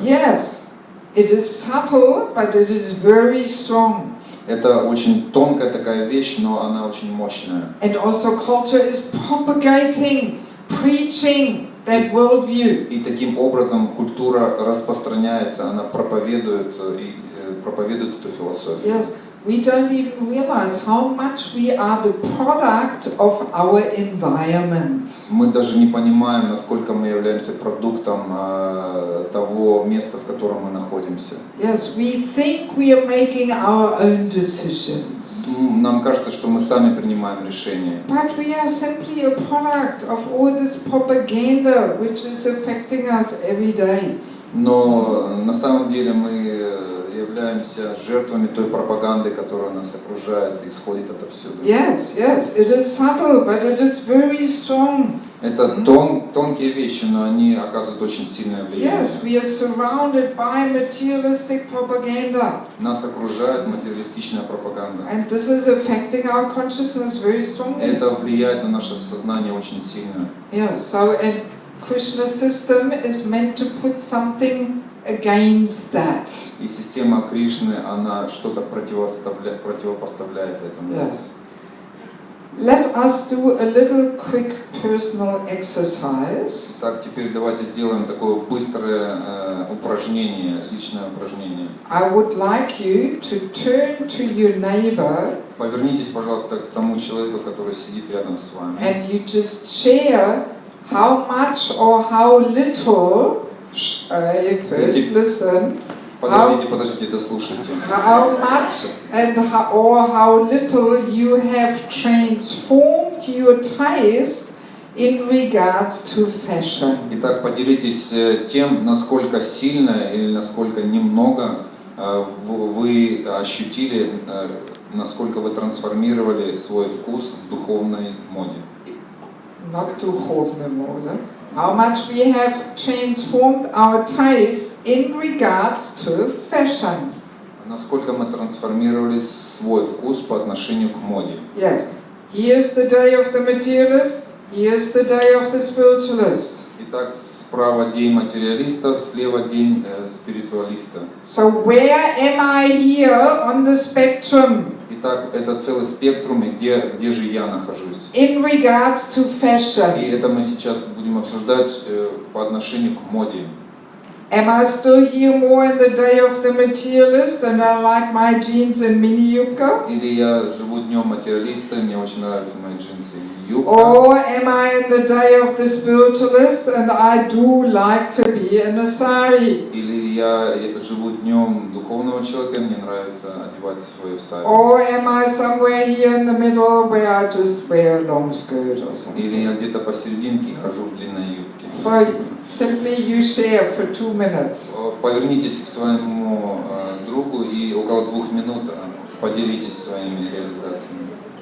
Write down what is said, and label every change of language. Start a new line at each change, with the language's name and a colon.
English: Yes, it is subtle, but it is very strong.
Russian: Это очень тонкая такая вещь, но она очень мощная.
English: And also culture is propagating, preaching that worldview.
Russian: И таким образом культура распространяется, она проповедует эту философию.
English: Yes, we don't even realize how much we are the product of our environment.
Russian: Мы даже не понимаем, насколько мы являемся продуктом того места, в котором мы находимся.
English: Yes, we think we are making our own decisions.
Russian: Нам кажется, что мы сами принимаем решения.
English: But we are simply a product of all this propaganda which is affecting us every day.
Russian: Но на самом деле мы являемся жертвами той пропаганды, которая нас окружает, исходит отовсюду.
English: Yes, yes, it is subtle, but it is very strong.
Russian: Это тонкие вещи, но они оказывают очень сильное влияние.
English: Yes, we are surrounded by materialistic propaganda.
Russian: Нас окружает материалистичная пропаганда.
English: And this is affecting our consciousness very strongly.
Russian: Это влияет на наше сознание очень сильно.
English: Yeah, so and Krishna system is meant to put something against that.
Russian: И система Кришны, она что-то противопоставляет этому.
English: Yes. Let us do a little quick personal exercise.
Russian: Так, теперь давайте сделаем такое быстрое упражнение, личное упражнение.
English: I would like you to turn to your neighbor.
Russian: Повернитесь, пожалуйста, к тому человеку, который сидит рядом с вами.
English: And you just share how much or how little. First listen.
Russian: Подождите, дослушайте.
English: How much and how little you have transformed your taste in regards to fashion.
Russian: Итак, поделитесь тем, насколько сильно или насколько немного вы ощутили, насколько вы трансформировали свой вкус в духовной моде.
English: Not
Russian: духовной моде.
English: How much we have transformed our taste in regards to fashion.
Russian: Насколько мы трансформировали свой вкус по отношению к моде.
English: Yes. Here's the day of the materialist. Here's the day of the spiritualist.
Russian: Итак, справа день материалиста, слева день спиритуалиста.
English: So where am I here on the spectrum?
Russian: Итак, это целый спектрум, и где же я нахожусь?
English: In regards to fashion.
Russian: И это мы сейчас будем обсуждать по отношению к моде.
English: Am I still here more in the day of the materialist and I like my jeans and mini юбка?
Russian: Или я живу днем материалиста, мне очень нравятся мои джинсы и юбка.
English: Or am I in the day of the spiritualist and I do like to be in a sari?
Russian: Или я живу днем духовного человека, мне нравится одевать свою сари.
English: Or am I somewhere here in the middle where I just wear a long skirt or something?
Russian: Или я где-то посерединке хожу в длинной юбке.
English: So simply you share for 2 minutes.
Russian: Повернитесь к своему другу и около 2 минут поделитесь своими реализациями.